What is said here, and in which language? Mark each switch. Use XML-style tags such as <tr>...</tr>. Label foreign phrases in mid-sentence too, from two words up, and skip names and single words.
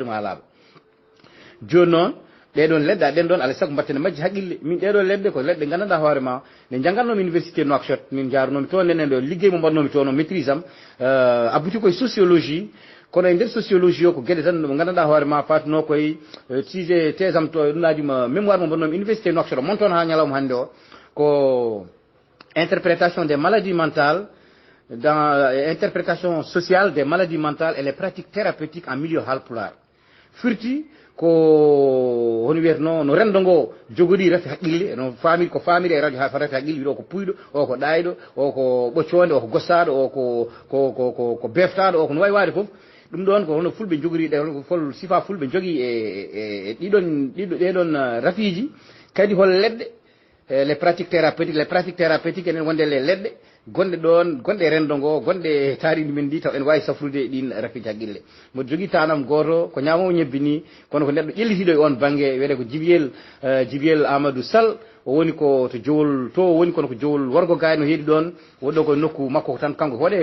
<ff>ɗum ha laaɓa joni noon ɗeɗon leɗɗe a ɗen ɗon alay sago mbattene majji haqqille min ɗeɗo leɗɗe ko leɗɗe gandanɗa hoorema nde janggannomi université Nouakchott min jarunomi toon nenen ɗo liggey mo mbaɗnomi toon o maîtrise am abouti koye sociologie kono e nder sociologie o ko gueɗe tan mo gandanɗa hoorema fatuno koye sujet thèse am to ɗumnajima mémoire mo mbaɗnomi université Nouakchott o mon toon ha ñalawma hannde o ko</ff> <fr>interprétation des maladies mentales dans interprétation sociale des maladies mentales et les pratiques thérapeutiques en milieu</fr> <ff>halpular firti ko hono wiyatno no rendo ngo jogori rafi haqqille no famiri ko famiri e radio ha rafi haqqille wiɗo ko puyɗo o ko ɗayɗo o ko ɓocconde o ko gossaɗo o ko beftaɗo o ko no wawi wade foof ɗum ɗon ko hono fulɓe jogori ɗe hono fol sifa fulɓe jogui e ɗeɗon rafiji kadi hol leɗɗe</ff> <fr>les pratiques thérapeutiques</fr> <ff>enen wonde les leɗɗe gonɗe ɗon gonɗe rendo ngo gonɗe taaridi men ndi taw en wawi safrude ɗin rafiji haqqille mo jogui tanam goto ko ñamowo ñebbi ni kono ko neɗɗo ƴellitiɗo e on banggue wiyete ko Djibyel Amadou Sall o woni ko to jowol to woni kono ko jowol worgo gaay no heedi ɗon woɗɗo koye nokku makko tan kanko waɗe e</ff>